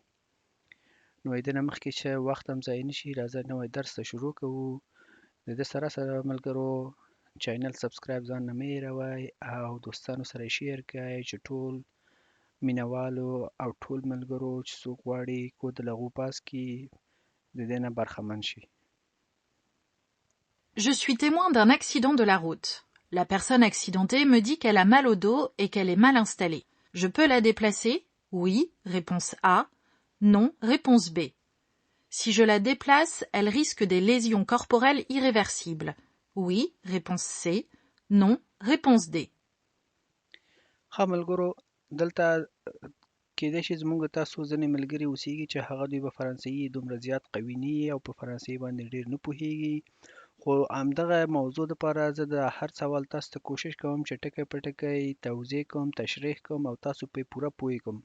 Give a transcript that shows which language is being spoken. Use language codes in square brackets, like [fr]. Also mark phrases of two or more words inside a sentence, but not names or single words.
[ps] نو د دې نه مخکې چې وخت هم ضایع نه شي، راځه نوی درس ته شروع کوو. د دې سره ملګرو، چینل سبسکرایب ځان نه مه هېروئ او دوستانو سره یې شیر کړئ چې ټول مینوالو او ټول ملګرو چې څوک غواړي کود د لغو پاس کړي، د دې نه برخمن شي. [fr] Je suis témoin d'un accident de la route. La personne accidentée me dit qu'elle a mal au dos et qu'elle est mal installée. Je peux la déplacer? Oui, réponse A. Non, réponse B. Si je la déplace, elle risque des lésions corporelles irréversibles. Oui, réponse C. Non, réponse D. [ps] ښه ملګرو، دلته کېدای شي زموږ تاسو ځینې ملګري اوسیږي چې هغه دوی په فرانسوي دومره زیات قوي نه وي او په فرانسوي باندې ډېر نه پوهیږي، خو همدغه موضوع دپاره زه د هر سوال تاسو ته کوشش کوم چې ټکی په ټکی توضیح کوم، تشریح کوم او تاسو پرې پوره پوه کوم.